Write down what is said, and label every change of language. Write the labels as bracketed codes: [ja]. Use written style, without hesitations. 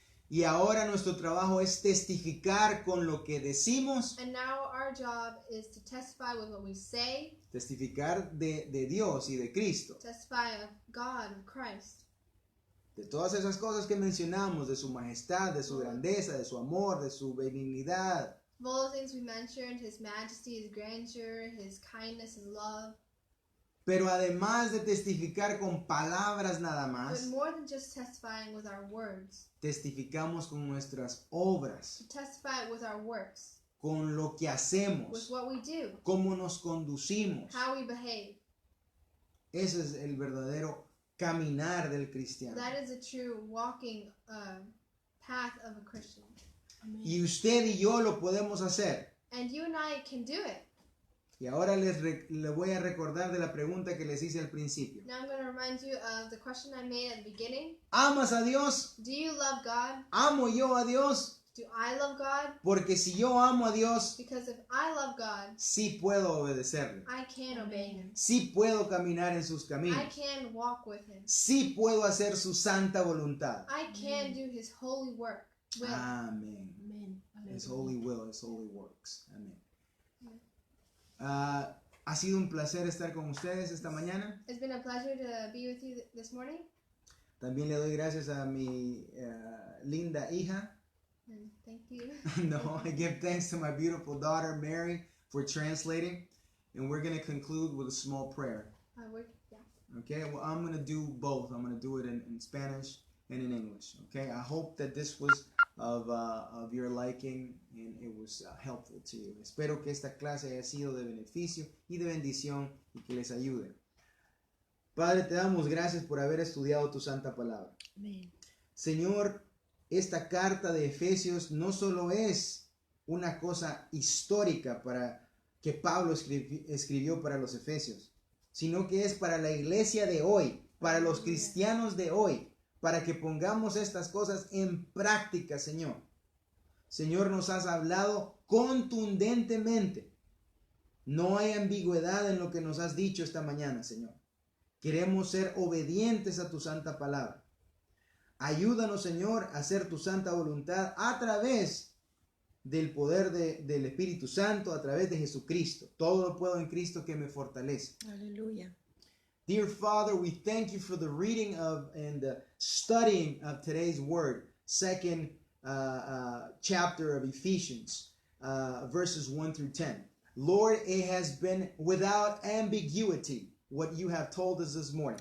[es] Y ahora nuestro trabajo es testificar con lo que decimos, [en] And now our job is to testify with what we say, [es] testificar de Dios y de Cristo, [en] testify of God and Christ, [es] de todas esas cosas que mencionamos, de su majestad, de su grandeza, de su amor, de su benignidad. [en] of all the things we mentioned, His majesty, His grandeur, His kindness, His love. [es] Pero además de testificar con palabras nada [en] But [es] más, [en] more than just testifying with our words, [es] testificamos con nuestras obras, [en] to testify with our works, [es] con lo que [en] with [es] hacemos, [en] what we do, [es] cómo nos conducimos. [en] how we behave. [es] Ese es el verdadero caminar del cristiano. [en] That is a true walking path of a Christian. [es] Y usted y yo lo podemos hacer. [en] And you and I can do it. [es] Y ahora les voy a recordar de la pregunta que les hice al principio. [en] Now I'm going to remind you of the question I made at the beginning. [es] ¿Amas a Dios? [en] Do you love God? [es] ¿Amo yo a Dios? [en] Do I love God? [es] Porque si yo amo a Dios, [en] Because if I love God, [es] sí puedo obedecerle. [en] I can obey Him. [es] Sí puedo caminar en sus [en] I [es] caminos. [en] can walk with Him. [es] Sí puedo hacer su santa voluntad. [en] I can do His holy work. Will. [es] Amén. Amén. [en] His holy will, His holy works. [es] Amén. Ha sido un placer estar con ustedes esta mañana. [en] It's been a pleasure to be with you this morning. [es] También le doy gracias a mi linda hija. [en] And thank you. No, I give thanks to my beautiful daughter Mary for translating. And we're going to conclude with a small prayer. Yeah. Okay, well, I'm going to do both. I'm going to do it in Spanish and in English. Okay, I hope that this was of your liking and it was helpful to you. [es] Espero que esta clase haya sido de beneficio y de bendición y que les ayude. Padre, te damos gracias por haber estudiado tu santa palabra. Amén. Señor, esta carta de Efesios no solo es una cosa histórica para que Pablo escribió para los Efesios, sino que es para la iglesia de hoy, para los cristianos de hoy, para que pongamos estas cosas en práctica, Señor. Señor, nos has hablado contundentemente. No hay ambigüedad en lo que nos has dicho esta mañana, Señor. Queremos ser obedientes a tu santa palabra. Ayúdanos, Señor, a hacer tu santa voluntad a través del poder del Espíritu Santo, a través de Jesucristo. Todo lo puedo en Cristo que me fortalece. Aleluya. [en] Dear Father, we thank you for the reading of and the studying of today's word, second chapter of Ephesians, verses 1 through 10. Lord, it has been without ambiguity what you have told us this morning.